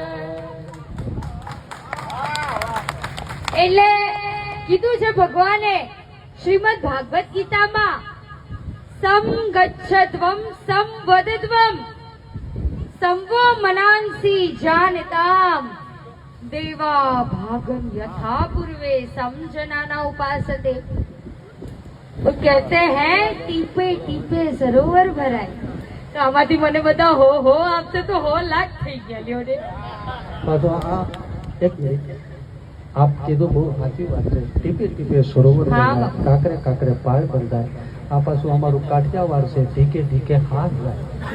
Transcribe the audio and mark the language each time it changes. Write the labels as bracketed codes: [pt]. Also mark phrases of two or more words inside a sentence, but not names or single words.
[gu] એટલે કીધું છે ભગવાને શ્રીમદ ભાગવત ગીતામાં [sa] સમ ગચ્છત્વમ સમ વદત્વમ સંવો મનાંસી જાનતામ દેવા ભાગમ यथा पूर्वे समझनाना उपासते. [gu] वो कहते हैं ટીપે ટીપે સરોવર ભરાય. તો આમાંથી મને બધા હો આપશે તો હો લાખ થઈ ગયા લ્યો ને. તો આ એક મિનિટ આપ કીધું બહુ સાચી વાત છે. ટીપે ટીપે સરોવર હા, બંધાય, કાંકરે કાંકરે પાળ બંધાય. આ પાછું અમારું કાઠિયાવાડ છે ઢીકે ઢીકે હાથ જાય.